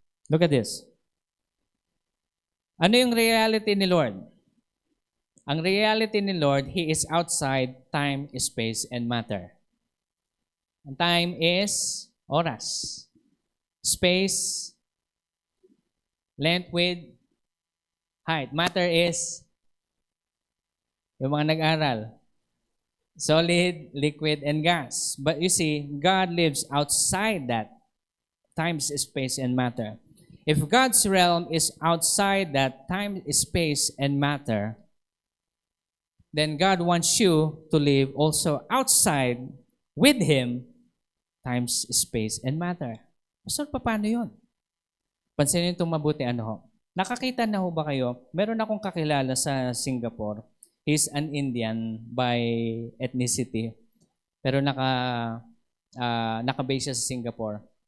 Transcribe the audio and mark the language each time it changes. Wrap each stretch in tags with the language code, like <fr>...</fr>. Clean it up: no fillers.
<en>Look at this.</en> <tl>Ano yung reality ni Lord? Ang reality ni Lord,</tl> <en>He is outside time, space, and matter.</en> <tl>Ang time is oras. Space, length, width, height. Matter is yung mga nag-aral.</tl> <en>Solid, liquid, and gas. But you see, God lives outside that time, space, and matter. If God's realm is outside that time, space, and matter, then God wants you to live also outside with Him, time, space, and matter.</en> <tl>So, paano yun? Pansinin itong mabuti, Nakakita na ho ba kayo? Meron akong kakilala sa Singapore.</tl> <en>He's an Indian by ethnicity.</en> <tl>Pero naka-base siya sa Singapore.</tl>